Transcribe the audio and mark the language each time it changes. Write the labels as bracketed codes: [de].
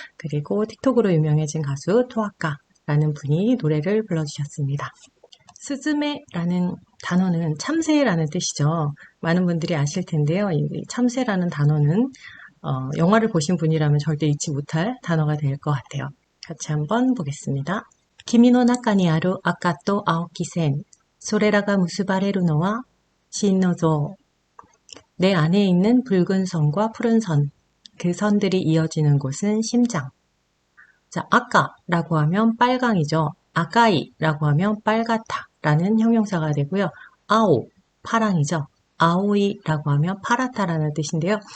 [ko] 그리고 틱톡으로 유명해진 가수 토아카라는 분이 노래를 불러주셨습니다. 스즈메라는 단어는 참새라는 뜻이죠. 많은 분들이 아실 텐데요. 이 참새라는 단어는 영화를 보신 분이라면 절대 잊지 못할 단어가 될 것 같아요. 같이 한번 보겠습니다. [ja] 君の中にある赤と青き線、それらが結ばれるのは心の像。 [ko] 내 안에 있는 붉은 선과 푸른 선, 그 선들이 이어지는 곳은 심장. 자, 아까라고 하면 빨강이죠. 아까이라고 하면 빨갛다라는 형용사가 되고요. 아오, 파랑이죠. 아오이라고 하면 파랗다라는 뜻인데요.